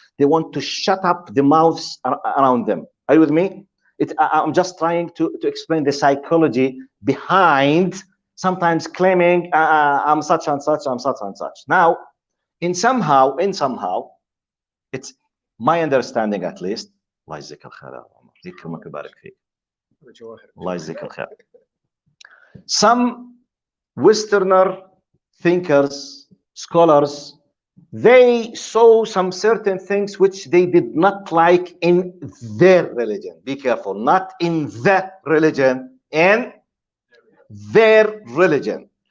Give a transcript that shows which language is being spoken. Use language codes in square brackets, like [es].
[en] They want to shut up the mouths around them. Are you with me? I'm just trying to explain the psychology behind sometimes claiming I'm such and such, I'm such and such. Now, in somehow, it's my understanding at least. [ar] الله يجزيك الخير يا عمر، يكرمك ويبارك فيك. الله يجزيك الخير. [en] Some Westerner thinkers, scholars, they saw some certain things which they did not like in their religion. Be careful, not in the religion, in their religion.